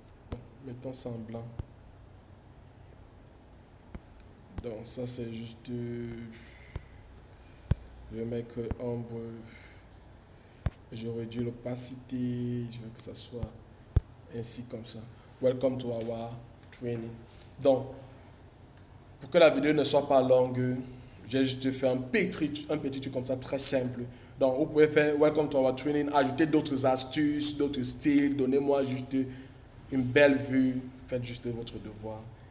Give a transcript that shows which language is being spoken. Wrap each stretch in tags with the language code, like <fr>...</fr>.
<fr>Bon, mettons ça en blanc. Donc ça c'est juste... je vais mettre ombre. Je réduis l'opacité. Je veux que ça soit ainsi comme ça.</fr> <en>Welcome to our training.</en> <fr>Donc, pour que la vidéo ne soit pas longue, j'ai juste fait un petit truc comme ça, très simple. Donc, vous pouvez faire</fr> <en>Welcome to our training,</en> <fr>ajouter d'autres astuces, d'autres styles, donnez-moi juste une belle vue, faites juste votre devoir.</fr>